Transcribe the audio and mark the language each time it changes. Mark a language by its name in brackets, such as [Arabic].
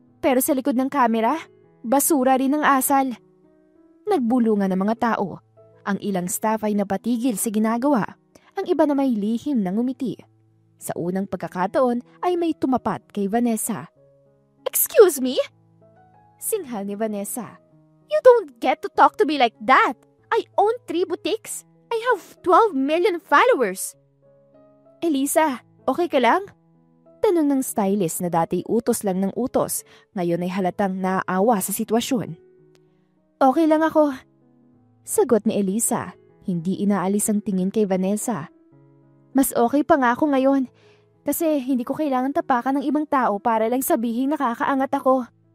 [Filipino] Pero sa likod ng kamera, basura rin ang asal." Nagbulungan ng mga tao. Ang ilang staff ay napatigil sa ginagawa. Ang iba na may lihim ng ngumiti. Sa unang pagkakataon ay may tumapat kay Vanessa. [English] "Excuse me?" Singhal ni Vanessa. "You don't get to talk to me like that. I own 3 boutiques. I have 12 million followers." [Filipino] "Elisa, okay ka lang?" Tanong ng stylist na dati utos lang ng utos, ngayon ay halatang naaawa sa sitwasyon. "Okay lang ako." Sagot ni Elisa, hindi inaalis ang tingin kay Vanessa. "Mas okay pa nga ako ngayon, kasi hindi ko kailangan tapakan ng ibang tao para lang sabihin nakakaangat ako."